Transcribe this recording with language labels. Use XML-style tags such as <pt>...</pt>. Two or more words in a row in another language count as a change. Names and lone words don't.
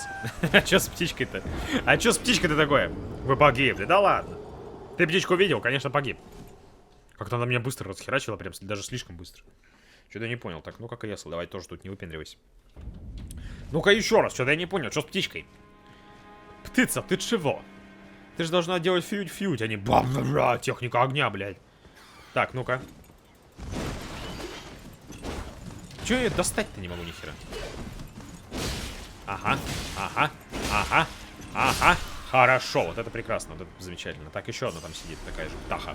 <ru>А чё с птичкой-то? А чё с птичкой-то такое? Вы погибли. Да ладно. Ты птичку видел? Конечно, погиб. Как-то она меня быстро расхерачила, прям даже слишком быстро. Что-то я не понял. Так, ну как и ясно. Давай тоже тут не выпендривайся. Ну-ка еще раз. Что-то я не понял. Что с птичкой? Птица, ты чего? Ты же должна делать фьють, а не бла-бла-бла. Техника огня, блядь. Так, ну-ка. Чё я достать-то не могу нихера? Ага, ага, ага, ага. Хорошо, вот это прекрасно, вот это замечательно. Так, еще одна там сидит, такая же птаха.</ru>